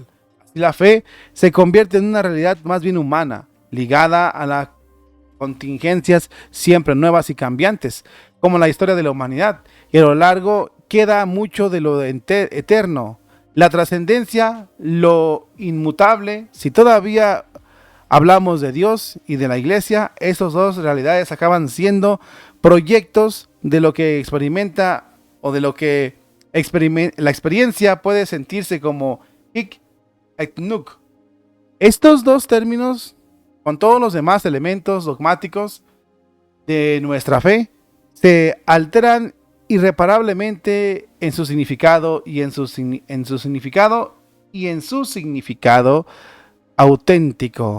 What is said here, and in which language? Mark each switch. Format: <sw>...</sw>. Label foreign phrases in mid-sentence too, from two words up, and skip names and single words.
<es>Así la fe se convierte en una realidad más bien humana, ligada a las contingencias siempre nuevas y cambiantes, como la historia de la humanidad, y a lo largo queda mucho de lo eterno, la trascendencia, lo inmutable. Si todavía hablamos de Dios y de la Iglesia, esas dos realidades acaban siendo proyectos de lo que experimenta o de lo que la experiencia puede sentirse como</es> <la>hic et nunc.</la> <es>Estos dos términos, con todos los demás elementos dogmáticos de nuestra fe, se alteran irreparablemente en su significado y en su significado auténtico.</es>